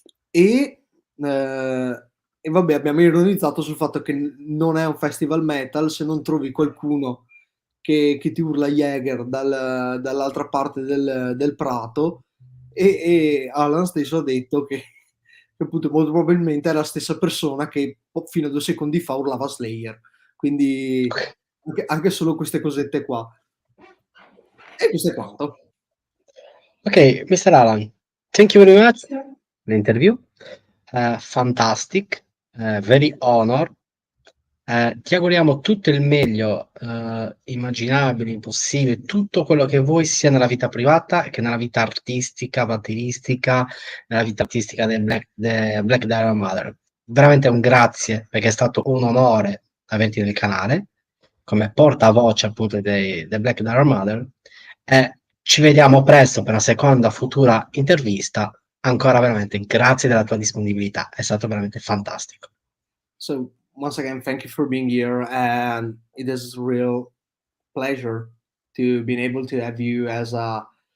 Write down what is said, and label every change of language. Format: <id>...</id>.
<it>e vabbè, abbiamo ironizzato sul fatto che non è un festival metal se non trovi qualcuno che ti urla Jäger dall'altra parte del prato, e Alan stesso ha detto che appunto molto probabilmente è la stessa persona che fino a 2 secondi fa urlava Slayer, quindi anche solo queste cosette qua, e questo è quanto.</it> <en>Okay, Mr. Alan, thank you very much for the interview. Fantastic, very honor.</en> <it>Ti auguriamo tutto il meglio immaginabile, possibile, tutto quello che vuoi sia nella vita privata che nella vita artistica, batteristica, nella vita artistica del Black Dahlia Murder. Veramente un grazie, perché è stato un onore averti nel canale come portavoce appunto del Black Dahlia Murder, e ci vediamo presto per una seconda futura intervista. Ancora veramente grazie della tua disponibilità, è stato veramente fantastico.</it> <en>So once again, thank you for being here, and it is a real pleasure to being able to have you as a</en>